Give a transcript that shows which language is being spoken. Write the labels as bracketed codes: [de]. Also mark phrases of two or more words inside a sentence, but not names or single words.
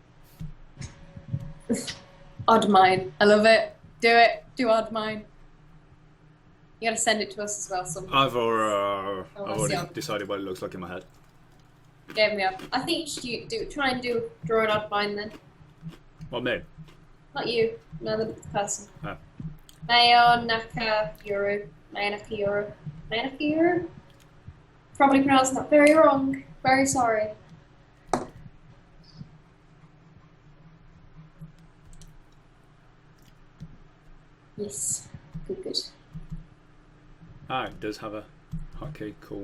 [en] Odd Mine. I love it. Do it. Do Odd Mine. You gotta send it to us as well somehow. I've already decided what it looks like in my head. Gave me up. I think you should try and draw an outline then. What, me? Not you. Another person. Oh. Mayo Nakayuru. Mayo Nakayuru. Mayo Nakayuru? Probably pronouncing that very wrong. Very sorry. Yes. Good. Ah, it does have a hotkey. Cool.